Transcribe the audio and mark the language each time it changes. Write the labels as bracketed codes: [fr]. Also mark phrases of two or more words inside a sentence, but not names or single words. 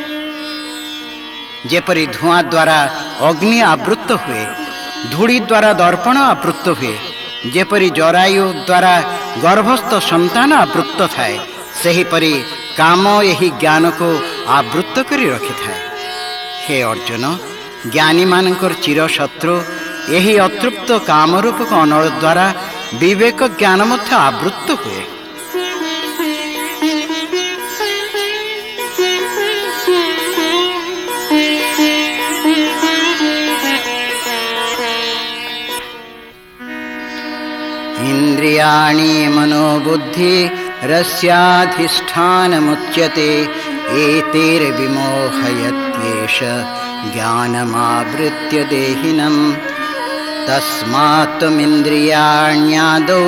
[or] ଯେପରି ଧୂଆଁ ଦ୍ୱାରା ଅଗ୍ନି ଆବୃତ ହୁଏ, ଧୂଳି ଦ୍ୱାରା ଦର୍ପଣ ଆବୃତ ହୁଏ, ଯେପରି ଜରାୟୁ ଦ୍ୱାରା ଗର୍ଭସ୍ଥ ସନ୍ତାନ ଆବୃତ ଥାଏ, ସେହିପରି କାମ ଏହି ଜ୍ଞାନକୁ ଆବୃତ କରି ରଖିଥାଏ। ହେ ଅର୍ଜୁନ, ଜ୍ଞାନୀମାନଙ୍କର ଚିରଶତ୍ରୁ ଏହି ଅତୃପ୍ତ କାମରୂପକ ଅନଳ ଦ୍ୱାରା ବିବେକ ଜ୍ଞାନ ମଧ୍ୟ ଆବୃତ ହୁଏ। [sa] इंद्रियाणि मनोबुद्धि रस्याधिष्ठानमुच्यते एतैर्विमोहयत्येष ज्ञानमावृत्य देहिनम् तस्मात् त्वमिन्द्रियाण्यादौ